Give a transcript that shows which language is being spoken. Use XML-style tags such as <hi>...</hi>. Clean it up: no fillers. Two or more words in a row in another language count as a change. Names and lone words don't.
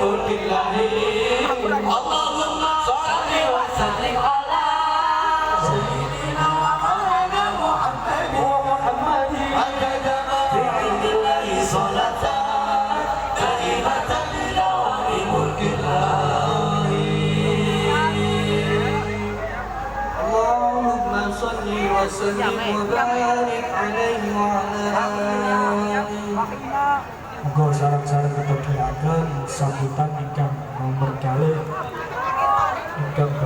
<ar>اللهم صل وسلم على سيدنا ومولانا محمد عدد بعلم الله صلاة كاملة بدوام ملك الله. اللهم صل وسلم وبارك عليه وعلى</ar> <jv>Muga sareng-sareng ketepulaken sambutan ingkang nomor kalih ingkang</jv>